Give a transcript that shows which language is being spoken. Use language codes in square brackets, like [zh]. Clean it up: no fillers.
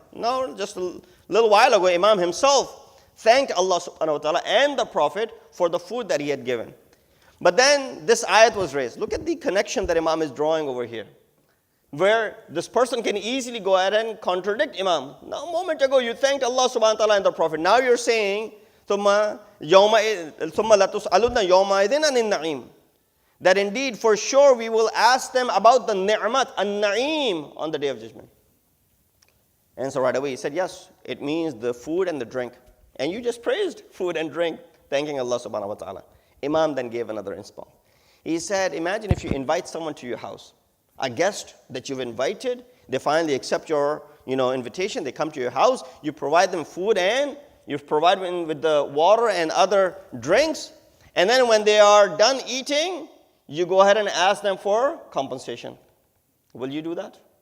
[en] No, just a little while ago, Imam himself thanked Allah subhanahu wa ta'ala and the Prophet for the food that he had given. But then this ayat was raised. Look at the connection that Imam is drawing over here, where this person can easily go ahead and contradict Imam. Now, a moment ago, you thanked Allah subhanahu wa ta'ala and the Prophet. Now you're saying, [ar] ثُمَّ لَتُسْأَلُنَّ يَوْمَئِذٍ عَنِ النَّعِيمِ. [en] That indeed, for sure, we will ask them about the ni'mat, an-na'im, on the Day of Judgment. And so right away he said, yes, it means the food and the drink. And you just praised food and drink, thanking Allah subhanahu wa ta'ala. Imam then gave another inspo. He said, imagine if you invite someone to your house, a guest that you've invited, they finally accept your invitation, they come to your house, you provide them food and you provide them with the water and other drinks, and then when they are done eating, you go ahead and ask them for compensation. Will you do that?